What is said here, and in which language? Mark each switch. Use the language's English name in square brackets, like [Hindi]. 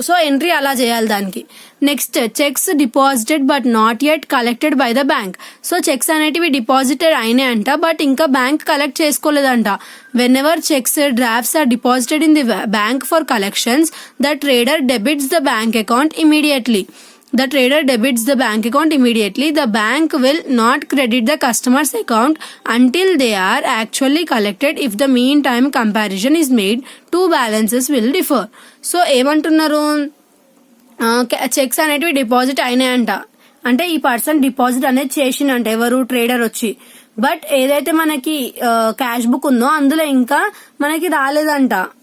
[English] so entry [Telugu] అలా చేయాలి దానికి. [English] Next, cheques deposited but not yet collected by the bank. [Telugu] So checks అనేటివి deposited అయినాయి అంట, బట్ ఇంకా bank collect చేసుకోలేదంట. [English] Whenever cheques drafts are deposited in the bank for collections, the trader debits the bank account immediately. The trader debits the bank account immediately. The bank will not credit the customer's account until they are actually collected. If the meantime comparison is made, two balances will differ. [Telugu] So ఏమంటున్నారు, checks అనేటివి deposit అయినాయంట, అంటే ఈ person deposit అనేది చేసిందంట, ఎవరు, trader వచ్చి. But ఏదైతే మనకి క్యాష్ బుక్ ఉందో అందులో ఇంకా మనకి రాలేదంట.